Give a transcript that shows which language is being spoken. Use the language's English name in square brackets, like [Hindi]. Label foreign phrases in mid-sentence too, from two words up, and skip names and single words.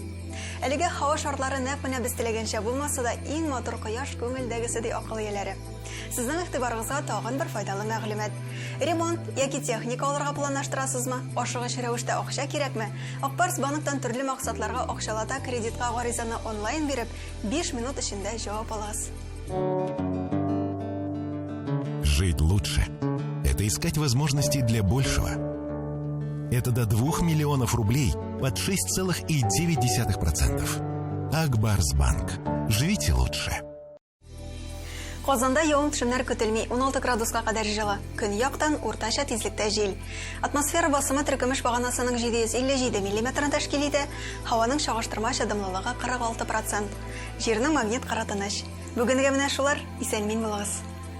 [Tatar] Әлегә һава шартлары нәкъ менә без теләгәнчә булмаса да иң матур кояш күңелдәгесе ди акыл ияләре. Сезнең игътибарыгызга тагын бер файдалы мәгълүмат. Ремонт яки техника алырга планлаштырасызмы? Ашыгыч рәвештә акча кирәкме? Акбарс банктан төрле максатларга акчалата кредитка гаризаны онлайн биреп, 5 минут эчендә җавап аласыз. [Russian] Жить лучше – это искать возможности для большего. Это до 2 миллионов рублей под 6,9%. Акбарсбанк. Живите лучше. [Tatar] Казанда явым-төшемнәр көтелми, 16 градуска кадәр җылы. Көньяктан уртача тизлектә җил. Атмосфера басымы төркемеш баганасының 757 мм тәшкил итә, һаваның чагыштырмача дымлылыгы 46%. Җирнең магнит кара тыныч. Бүгенгә менә шулар, исән-мин булыгыз.